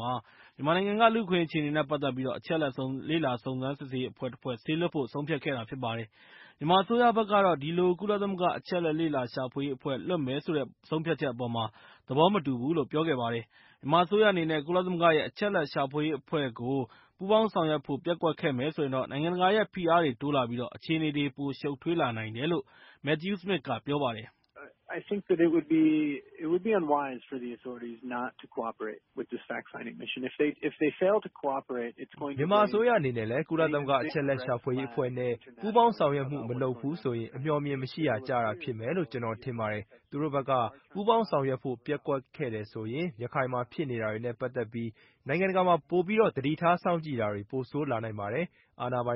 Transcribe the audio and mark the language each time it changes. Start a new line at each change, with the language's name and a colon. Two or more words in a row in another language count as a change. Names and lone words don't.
Burmese: မြန်မာနိုင်ငံက လူ့အခွင့်အရေးအခြေအနေနဲ့ ပတ်သက်ပြီး အချက်အလက် လေ့လာစုံစမ်းစစ်ဆေးရေးအဖွဲ့တဖွဲ့ စေလွှတ်ဖို့ ဆုံးဖြတ်ခဲ့တာဖြစ်ပါတယ်။ မြန်မာအစိုးရဘက်ကတော့ ဒီလို ကုလသမဂ္ဂ အချက်အလက် လေ့လာရှာဖွေရေးအဖွဲ့ လွှတ်မယ်ဆိုတဲ့ ဆုံးဖြတ်ချက်အပေါ် သဘောမတူဘူးလို့ ပြောခဲ့ပါတယ်။ မြန်မာအစိုးရအနေနဲ့ ကုလသမဂ္ဂရဲ့ အချက်အလက်ရှာဖွေရေးအဖွဲ့ကို ပူးပေါင်းဆောင်ရွက်ဖို့ ပျက်ကွက်ခဲ့မယ်ဆိုရင် နိုင်ငံတကာရဲ့ ဖိအားတွေတိုးလာပြီး အခြေအနေတွေ ပိုရှုပ်ထွေးလာနိုင်တယ်လို့ Matthew Smith က ပြောပါတယ်။
English: I think that it would be unwise for the authorities not to cooperate with this fact-finding mission. If they fail to cooperate, it's going to
Burmese: မြန်မာအစိုးရအနေနဲ့လည်း ကုလသမဂ္ဂအချက်အလက်ရှာဖွေရေးအဖွဲ့နဲ့ ပူးပေါင်းဆောင်ရွက်မှုမလုပ်ဘူးဆိုရင် အမျှော်အမြင်မရှိရာကျတာဖြစ်မယ်လို့ ကျနော်ထင်ပါတယ်။ သူတို့ဘက်က ပူးပေါင်းဆောင်ရွက်ဖို့ ပျက်ကွ က်ခဲ့တယ်ဆိုရင် ရခိုင်မှာဖြစ်နေတာတွေနဲ့ ပတ်သက်ပြီး နိုင်ငံတကာမှာ ပိုပြီးသတိထားစောင့်ကြည့်တာတွေ ပိုဆိုးလာနိုင်ပါတယ်။ အာဏာပိုင်